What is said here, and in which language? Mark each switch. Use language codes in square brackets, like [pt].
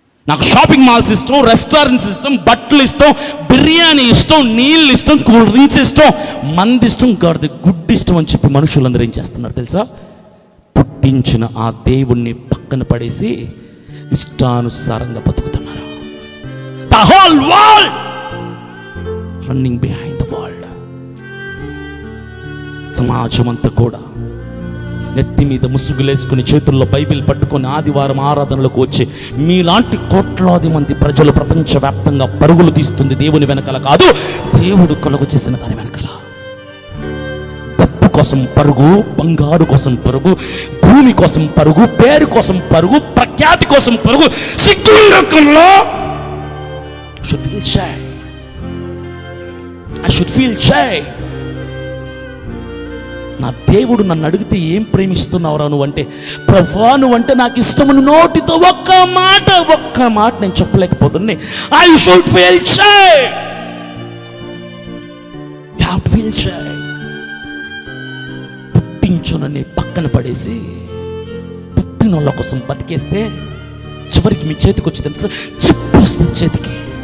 [te] నాకు shopping malls ఇష్టం, restaurants ఇష్టం, బట్టలు ఇష్టం, బిర్యానీ ఇష్టం, నీళ్ళు ఇష్టం, కూల్ డ్రింక్స్ ఇష్టం, మంది ఇష్టం, గాడిద గుడ్డు ఇష్టం అని చెప్పి మనుషులందరూ ఏం చేస్తున్నారు తెలుసా? పుట్టించిన ఆ దేవుణ్ణి పక్కన పడేసి ఇష్టానుసారంగా బతుకుతున్నారు. [en] The whole world running behind the world. [te] సమాజం అంతా కూడా నెత్తి మీద ముసుగులేసుకుని, చేతుల్లో బైబిల్ పట్టుకొని ఆదివారం ఆరాధనలకు వచ్చి మీలాంటి కోట్లాది మంది ప్రజలు ప్రపంచవ్యాప్తంగా పరుగులు తీస్తుంది దేవుని వెనకాల కాదు, దేవుడు కలుగు చేసిన దాని వెనకాల. డబ్బు కోసం పరుగు, బంగారు కోసం పరుగు, భూమి కోసం పరుగు, పేరు కోసం పరుగు, ప్రఖ్యాతి కోసం పరుగు. సిగ్గు రకంలో [en] I should feel shy. [te] నా దేవుడు నన్ను అడిగితే ఏం ప్రేమిస్తున్నావురా నువ్వు అంటే, ప్రభువా నువ్వంటే నాకు ఇష్టమని నోటితో ఒక్క మాట నేను చెప్పలేకపోతున్నా. [en] I should feel shy. [te] పీల్చాయి. పుట్టించునని పక్కన పడేసి పుట్టినోళ్ళ కోసం బతికేస్తే చివరికి మీ చేతికి వచ్చిందంటే చిప్పు వస్తుంది చేతికి.